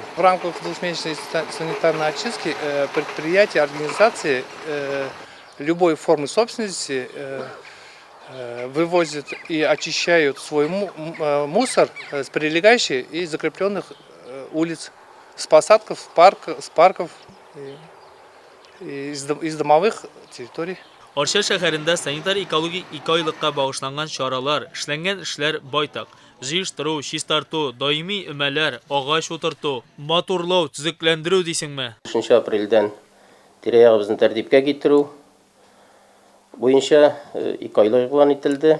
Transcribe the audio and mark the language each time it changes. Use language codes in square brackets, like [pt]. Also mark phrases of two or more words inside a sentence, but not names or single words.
[ru] В рамках двухмесячной санитарной очистки предприятия, организации любой формы собственности вывозят и очищают свой мусор с прилегающих и закрепленных улиц, с посадков, с парков и из домовых территорий. [tt] Арча шәһәрендә санитар-экологик 2 айлыкка багышланган чаралар, эшләнгән эшләр байтак. Җыештыру, чистарту, даими өмәләр, агач утырту, матурлау, төзекләндерү дисеңме? 5 апрельдән тирә-ягыбызны тәртипкә китерү буенча 2 айлык игълан ителде.